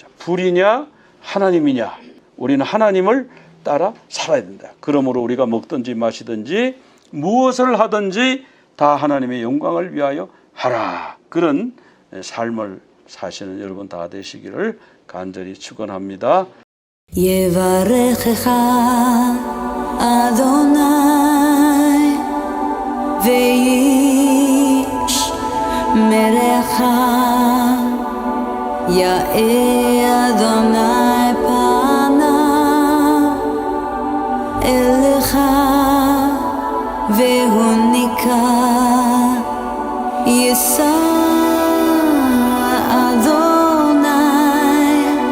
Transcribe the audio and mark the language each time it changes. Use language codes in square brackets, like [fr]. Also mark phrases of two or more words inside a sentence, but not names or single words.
[ko] 불이냐 하나님이냐, 우리는 하나님을 따라 살아야 된다. 그러므로 우리가 먹든지 마시든지 무엇을 하든지 다 하나님의 영광을 위하여 하라. 그런 삶을 사시는 여러분 다 되시기를 간절히 축원합니다. [he] יברכך אדוני וישמרך יאר אדוני פניו אליך והוניקה יישא אדוני